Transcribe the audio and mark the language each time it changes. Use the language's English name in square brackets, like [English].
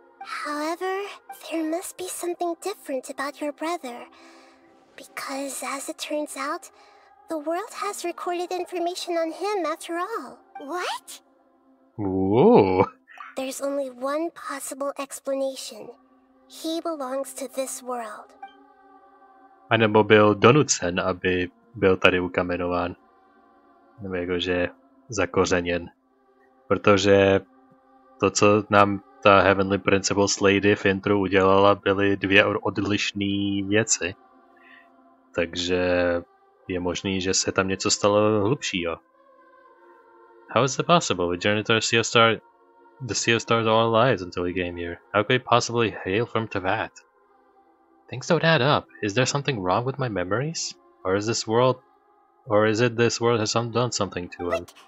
[English] However, there must be something different about your brother. Because as it turns out, the world has recorded information on him after all. What? Ooh. There's only one possible explanation. He belongs to this world. [Czech] A nebo byl donucen, aby byl tady ukamenován. Nebo jakože zakořeněn. Protože to, co nám ta Heavenly Principles Lady v intru udělala, byly dvě odlišné věci. Takže je možný, že se tam něco stalo hlubšího. [English] How is it possible? We journeyed to the Sea of Stars all our lives until we came here. How could we possibly hail from Teyvat? Things don't add up. Is there something wrong with my memories? Or is it this world has done something to him?